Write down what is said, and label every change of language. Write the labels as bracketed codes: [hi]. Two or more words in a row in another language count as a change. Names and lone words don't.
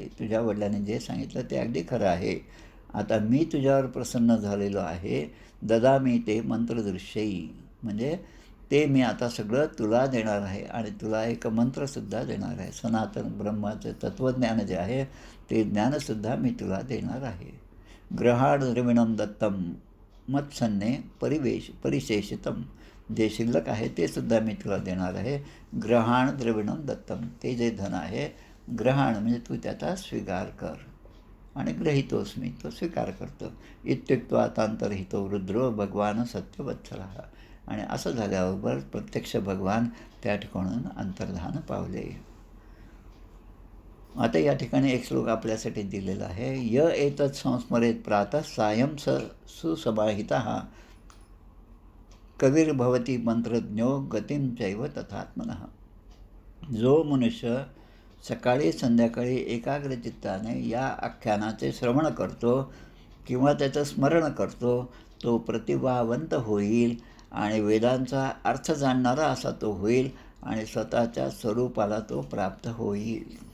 [mr] तुझ्या वडिलांनी जे सांगितलं ते अगदी खरं आहे. आता मी तुझ्यावर प्रसन्न झालेलो आहे. [sa] ददामी ते मंत्रदृश्यई, [mr] म्हणजे ते मी आता सगळं तुला देणार आहे आणि तुला एक मंत्रसुद्धा देणार आहे. सनातन ब्रह्माचं तत्त्वज्ञान जे आहे ते ज्ञानसुद्धा मी तुला देणार आहे. [sa] ग्रहाण द्रविणम दत्तम मत्सन्ने परिशेषितम, [mr] जे शिल्लक आहे ते सुद्धा मी तुला देणार आहे. [sa] ग्रहाण द्रविणम दत्तम, [mr] ते जे धन आहे, ग्रहाण म्हणजे तू त्याचा स्वीकार कर आणि ग्रहितोस्मी, तो स्वीकार करतो. [sa] इत्युक्त्वा तांतरहितो रुद्रो भगवान सत्यवत्सलः. [mr] आणि असं झाल्याबरोबर प्रत्यक्ष भगवान त्या ठिकाणून अंतर्धान पावले. आता या ठिकाणी एक श्लोक आपल्यासाठी दिलेला आहे. [sa] य एतत् संस्मरेत प्रातः सायं सुसमाहितः कविर्भवती मंत्रज्ञो गतिं चैव तथात्मनः. [mr] जो मनुष्य सकाळी संध्याकाळी एकाग्रचित्ताने या आख्यानाचे श्रवण करतो किंवा त्याचं स्मरण करतो तो प्रतिभावंत होईल आणि वेदांचा अर्थ जाणणारा असा तो होईल आणि स्वतःच्या स्वरूपाला तो प्राप्त होईल.